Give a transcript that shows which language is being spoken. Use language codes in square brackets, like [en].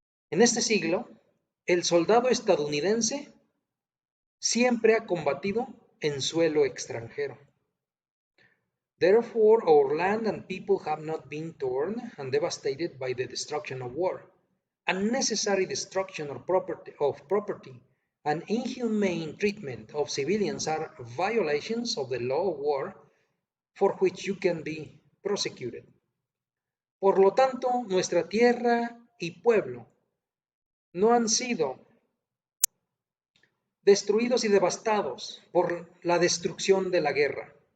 [es] En este siglo, el soldado estadounidense siempre ha combatido en suelo extranjero. [en] Therefore, our land and people have not been torn and devastated by the destruction of war. Unnecessary destruction of property and inhumane treatment of civilians are violations of the law of war for which you can be prosecuted. [es] Por lo tanto, nuestra tierra y pueblo no han sido destruidos y devastados por la destrucción de la guerra.